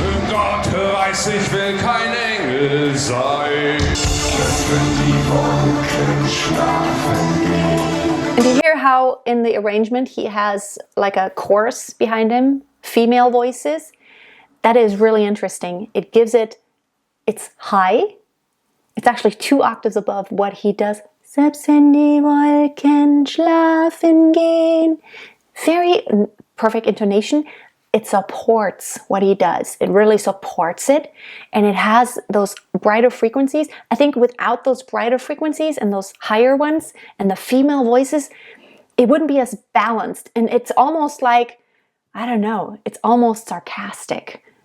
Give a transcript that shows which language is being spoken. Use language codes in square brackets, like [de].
[de] Gott weiß, ich will kein Engel sein. Wenn die Wolken schlafen gehen. [en] And you hear how in the arrangement he has like a chorus behind him, female voices? That is really interesting. It gives it's high. It's actually 2 octaves above what he does. [de] Selbst wenn die Wolken schlafen gehen. [en] Very perfect intonation. It supports what he does. It really supports it. And it has those brighter frequencies. I think without those brighter frequencies and those higher ones and the female voices, it wouldn't be as balanced. And it's almost like, I don't know, it's almost sarcastic.